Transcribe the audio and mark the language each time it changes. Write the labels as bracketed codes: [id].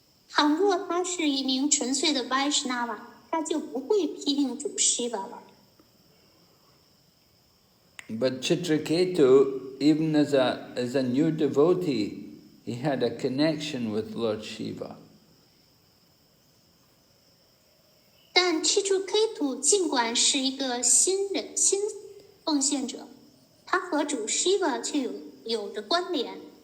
[zh] 倘若他是一名纯粹的 Vaishnava， 他就不会批评主 Shiva 了。 [en] But Chitraketu, even as a new devotee, he had a connection with Lord Shiva. [zh] 但 Chitraketu 尽管是一个新奉献者，他和主 Shiva 却有着关联。